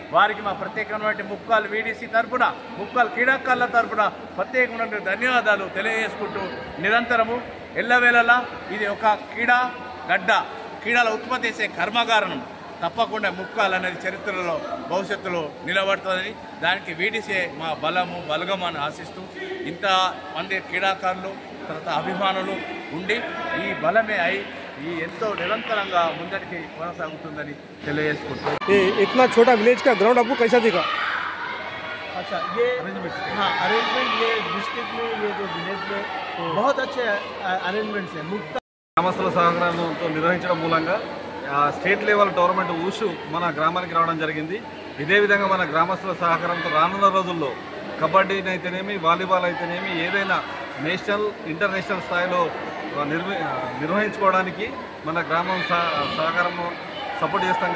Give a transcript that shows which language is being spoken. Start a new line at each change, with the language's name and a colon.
Telugu: వారికి మా ప్రత్యేకమైన ముప్కాల్ వీడీసీ తరఫున, ముప్కాల్ క్రీడాకారుల తరఫున ప్రత్యేకమైన ధన్యవాదాలు తెలియజేసుకుంటూ, నిరంతరము ఎల్లవేళలా ఇది ఒక క్రీడా గడ్డ, క్రీడల ఉత్పత్తి చేసే కర్మాగారం తప్పకుండా ముప్కాల్ అనేది చరిత్రలో భవిష్యత్తులో నిలబడుతుందని, దానికి వీడీసీ మా బలగం అని ఆశిస్తూ, ఇంత మంది క్రీడాకారులు, తర్వాత అభిమానులు ఉండి ఈ బలమే అయి ఈ ఎంతో నిరంతరంగా ముందటికి కొనసాగుతుందని తెలియజేసుకుంటూ.
Hindi: इतना छोटा विलेज का ग्राउंड आपको कैसा दिखा? अच्छा, ये अरेंजमेंट ये डिस्ट्रिक्ट में, ये जो विलेज में बहुत अच्छे अरेंजमेंट्स है.
Telugu: గ్రామస్తుల సహకారంతో నిర్వహించడం మూలంగా స్టేట్ లెవెల్ టోర్నమెంట్ ఉషు మన గ్రామానికి రావడం జరిగింది. ఇదే విధంగా మన గ్రామస్తుల సహకారంతో రానున్న రోజుల్లో కబడ్డీని అయితేనేమి, వాలీబాల్ అయితేనేమి, ఏదైనా నేషనల్, ఇంటర్నేషనల్ స్థాయిలో నిర్వహించుకోవడానికి మన గ్రామం సహకారం సపోర్ట్ చేస్తాం.